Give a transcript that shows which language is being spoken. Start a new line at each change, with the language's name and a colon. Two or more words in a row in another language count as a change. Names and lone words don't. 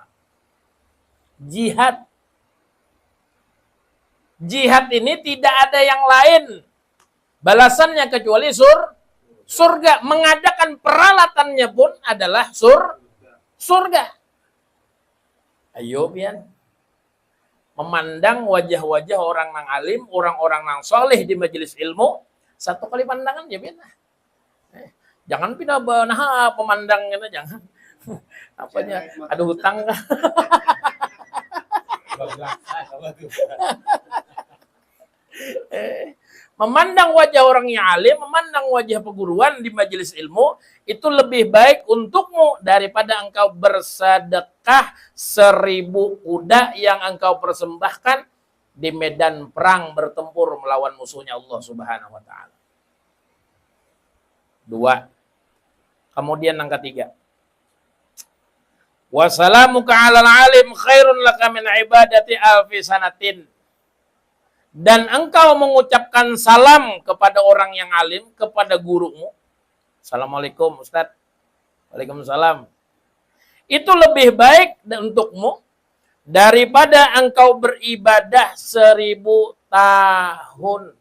Indonesian: Jihad. Jihad ini tidak ada yang lain balasannya kecuali surga. Mengadakan peralatannya pun adalah surga.
Banjar: Ayo pian. Memandang wajah-wajah orang nang alim, orang-orang nang soleh di majelis ilmu, satu kali pandangan ya pian. Jangan pindah nah pemandang gitu, jangan.
Indonesian: Apanya? Ada hutang kah? Memandang wajah orang yang alim, memandang wajah peguruan di majelis ilmu, itu lebih baik untukmu daripada engkau bersedekah 1000 kuda yang engkau persembahkan di medan perang bertempur melawan musuhnya Allah
Arabic: سبحانه وتعالى.
Indonesian: 2. Kemudian yang ketiga,
Arabic: وسلامك على العالم خير لك من عبادة ألف سنة.
Indonesian: Dan engkau mengucapkan salam kepada orang yang alim, kepada gurumu.
Arabic: السلام عليكم أستاذ. Waalaikumsalam.
Indonesian: Itu lebih baik untukmu daripada engkau beribadah 1000 tahun.